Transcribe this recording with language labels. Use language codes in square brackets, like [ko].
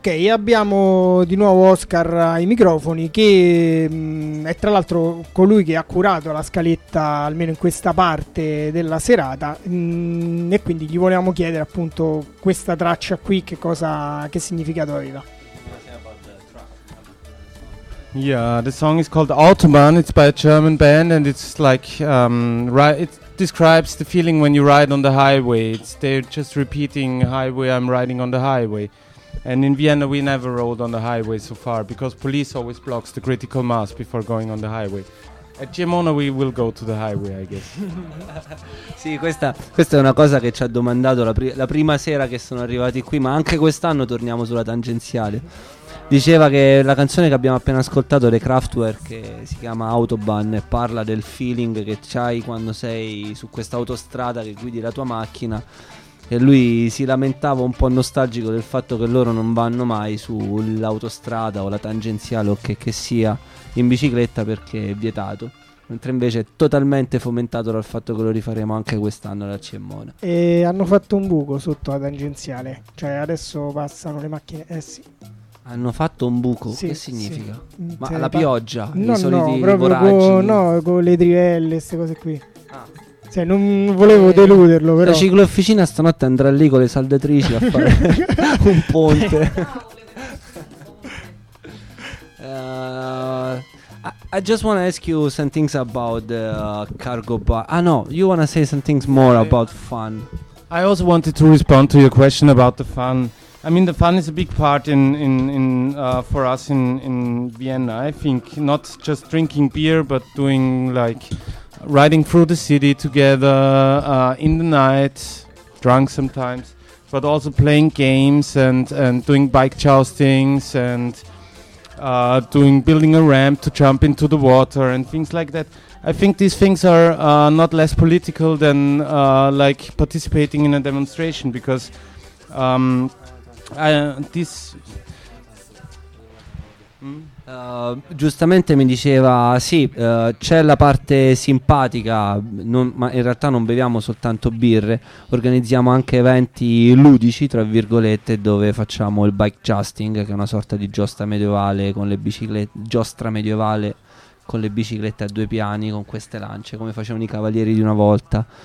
[it] Abbiamo di nuovo Oscar ai microfoni, che è tra l'altro colui che ha curato la scaletta, almeno in questa parte della serata, e quindi gli volevamo chiedere appunto questa traccia qui, che cosa, che significato aveva. [en] Yeah, the song is called Autobahn. It's by a German band, and it's like it describes the feeling when you ride on the highway. It's, they're just repeating highway, I'm riding on the highway. And in Vienna we never rode on the highway so far because police always blocks the critical mass before going on the highway. At Cremona we will go to the highway, I guess. [it] Sì, questa è una cosa che ci ha domandato la prima sera che sono arrivati qui, ma anche quest'anno torniamo sulla tangenziale. Diceva che la canzone che abbiamo appena ascoltato, The Kraftwerk, che si chiama Autobahn, e parla del feeling che c'hai quando sei su questa autostrada che guidi la tua macchina. E lui si lamentava un po' nostalgico del fatto che loro non vanno mai sull'autostrada o la tangenziale o che sia in bicicletta, perché è vietato, mentre invece è totalmente fomentato dal fatto che lo rifaremo anche quest'anno alla Cremona. E hanno fatto un buco sotto la tangenziale, cioè adesso passano le macchine, eh sì. Hanno fatto un buco? Sì, che significa? Sì. Ma la pioggia? No, i soliti con le trivelle, queste cose qui. Cioè, non volevo deluderlo, però la ciclofficina stanotte andrà lì con le saldatrici a fare un ponte. [en] I just want to ask you some things about the cargo bar. Ah no, you want to say some things more about fun. I also wanted to respond to your question about the fun. I mean, the fun is a big part for us in Vienna, I think. Not just drinking beer, but doing like riding through the city together in the night, drunk sometimes, but also playing games and doing bike joustings and building a ramp to jump into the water and things like that. I think these things are not less political than like participating in a demonstration, because this. [it] Giustamente mi diceva sì, c'è la parte simpatica, ma in realtà non beviamo soltanto birre, organizziamo anche eventi ludici tra virgolette, dove facciamo il bike jousting, che è una sorta di giostra medievale con le biciclette a due piani, con queste lance come facevano i cavalieri di una volta.